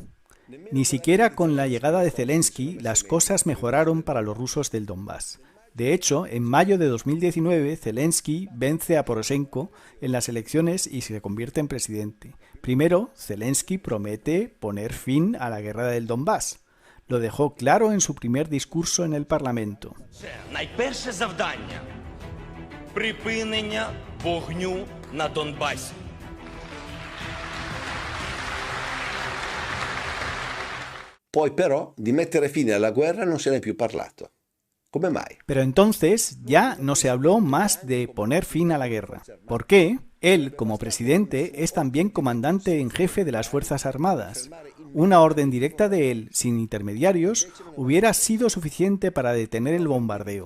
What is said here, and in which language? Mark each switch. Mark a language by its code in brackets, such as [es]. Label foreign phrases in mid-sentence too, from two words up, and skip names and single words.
[es] Ni siquiera con la llegada de Zelensky las cosas mejoraron para los rusos del Donbass. De hecho, en mayo de 2019, Zelensky vence a Poroshenko en las elecciones y se convierte en presidente. Primero, Zelensky promete poner fin a la guerra del Donbass. Lo dejó claro en su primer discurso en el Parlamento. [uk] Найперше завдання – припинення вогню на Донбасі. [it] Poi però di mettere fine alla guerra non se ne è più parlato. ¿Come mai? [es] Pero entonces ya no se habló más de poner fin a la guerra. ¿Por qué? Él, como presidente, es también comandante en jefe de las Fuerzas Armadas. Una orden directa de él, sin intermediarios, hubiera sido suficiente para detener el bombardeo.